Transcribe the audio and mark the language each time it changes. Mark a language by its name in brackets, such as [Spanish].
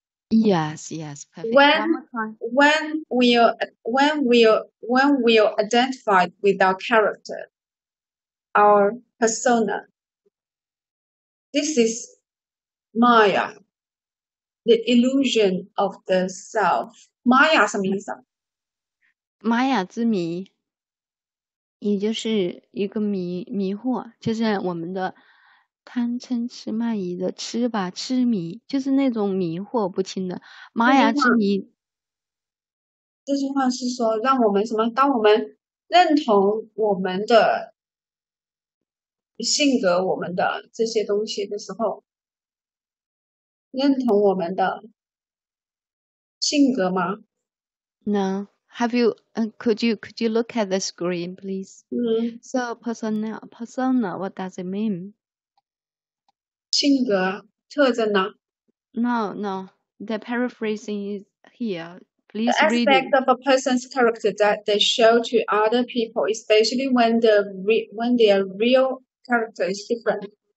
[English] Yes, perfect. One more time. When we are identified with our character, our persona. This is Maya, the illusion of the self. [Chinese] Maya 什么意思啊？玛雅之谜，也就是一个迷惑，就是我们的贪嗔痴慢疑的痴吧，痴迷，就是那种迷惑不清的玛雅之谜。这句话是说，让我们什么？当我们认同我们的性格、我们的这些东西的时候，认同我们的性格吗？ [English] No. Have you? Could you look at the screen, please? So persona, what does it mean? [Chinese] 性格特征呢？ [English] No. The paraphrasing is here. Please The read aspect it. of a person's character that they show to other people, especially when their real character is different.